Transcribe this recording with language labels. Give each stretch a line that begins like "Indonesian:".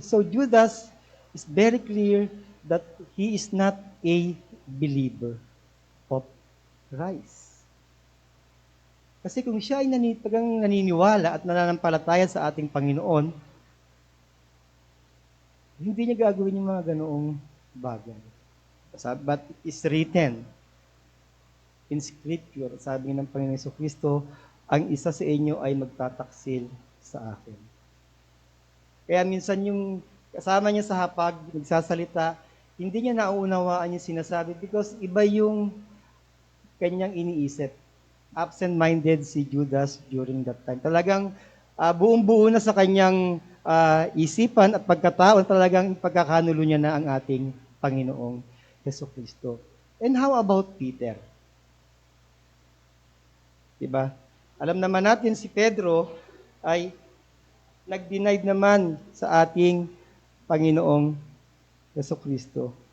English: So Judas is very clear that he is not a believer of Christ.
Filipino: Kasi kung siya ay naniniwala at nananampalataya sa ating Panginoon, hindi niya gagawin yung mga ganoong bagay.
English: But it is written in Scripture,
Filipino: sabi ng Panginoon Jesucristo, ang isa sa inyo ay magtataksil sa akin. Kaya minsan yung kasama niya sa hapag, nagsasalita, hindi niya nauunawaan yung sinasabi because iba yung kanyang iniisip.
English: Absent-minded si Judas during that time.
Filipino: Talagang buong-buo na sa kanyang isipan at pagkatao, talagang pagkakanulo niya na ang ating Panginoong Jesucristo.
English: And how about Peter?
Filipino: Diba? Alam naman natin si Pedro ay nag-denied naman sa ating Panginoong Jesucristo.